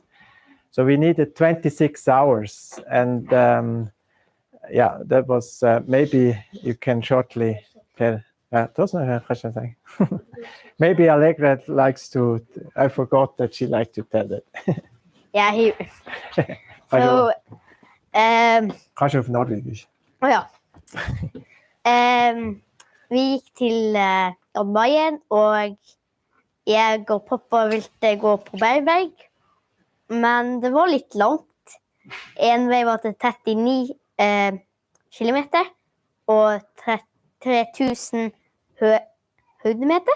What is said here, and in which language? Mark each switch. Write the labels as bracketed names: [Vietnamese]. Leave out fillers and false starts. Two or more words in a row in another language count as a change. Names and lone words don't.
[English] So we needed 26 hours, and yeah, that was maybe you can shortly tell. Maybe Allegra likes to. I forgot that she liked to tell that. Yeah, so. [Norwegian] Kanskje på nordisk. Ja. Vi gikk til Jan Mayen, og jeg og pappa ville gå på Berenberg, men det var litt langt. En vei var til 39 kilometer og 3000 høydemeter.